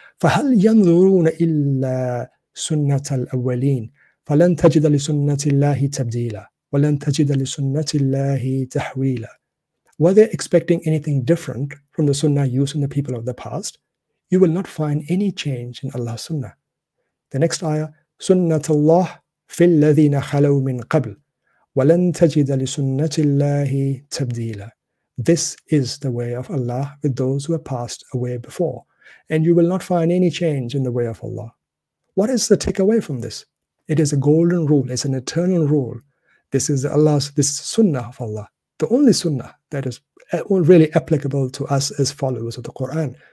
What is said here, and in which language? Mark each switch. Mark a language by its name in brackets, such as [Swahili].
[Arabic] فَهَلْ يَنْظُرُونَ إِلَّا سُنَّةَ الْأَوَّلِينَ فَلَنْ تَجِدَ لِسُنَّةِ اللَّهِ تَبْدِيلًا وَلَنْ تَجِدَ لِسُنَّةِ اللَّهِ تَحْوِيلًا. [English] Were they expecting anything different from the sunnah used in the people of the past? You will not find any change in Allah's sunnah. The next ayah, [Arabic] سُنَّةَ اللَّهِ فِي الَّذِينَ خَلَوْا مِنْ قَبْلِ وَلَنْ تَجِدَ لِسُنَّةِ اللَّهِ تَبْدِيلًا. [English] This is the way of Allah with those who have passed away before, and you will not find any change in the way of Allah. What is the takeaway from this? It is a golden rule, it's an eternal rule. This is sunnah of Allah, the only sunnah that is really applicable to us as followers of the Quran.